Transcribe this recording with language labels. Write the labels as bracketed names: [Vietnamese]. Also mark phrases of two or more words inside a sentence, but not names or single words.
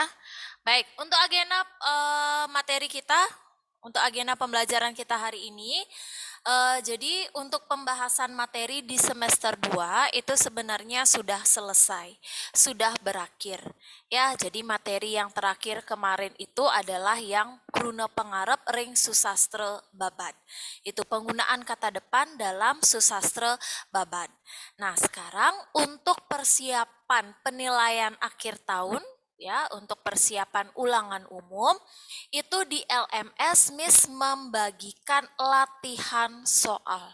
[Indonesian] Baik, untuk agenda materi kita, untuk agenda pembelajaran kita hari ini, jadi untuk pembahasan materi di semester 2 itu sebenarnya sudah selesai, sudah berakhir. Ya, jadi materi yang terakhir kemarin itu adalah yang [Balinese] kruna pengarep ring susastra babat. [Indonesian] Itu penggunaan kata depan dalam [Balinese] susastra babat. [Indonesian] Nah, sekarang untuk persiapan penilaian akhir tahun, ya, untuk persiapan ulangan umum, itu di LMS Miss membagikan latihan soal.